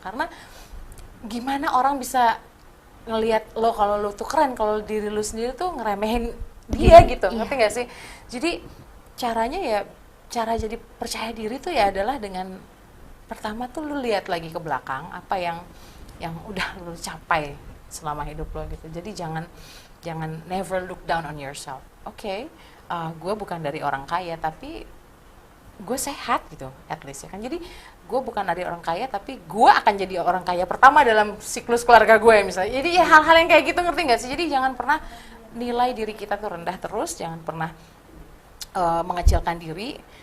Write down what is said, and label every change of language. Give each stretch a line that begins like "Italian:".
Indonesian: Karena gimana orang bisa ngelihat lo kalau lo tuh keren, kalau diri lo sendiri tuh ngeremehin dia gitu, ngerti nggak sih? Jadi caranya ya, cara jadi percaya diri tuh ya adalah dengan pertama tuh lu lihat lagi ke belakang apa yang udah lu capai selama hidup lo gitu. Jadi jangan
English: never look down on yourself.
Indonesian: Oke, gue bukan dari orang kaya tapi gue sehat gitu,
English: at least
Indonesian: ya kan. Jadi gue bukan dari orang kaya tapi gue akan jadi orang kaya pertama dalam siklus keluarga gue misalnya. Jadi ya hal-hal yang kayak gitu, ngerti nggak sih? Jadi jangan pernah nilai diri kita tuh rendah terus, jangan pernah mengecilkan diri.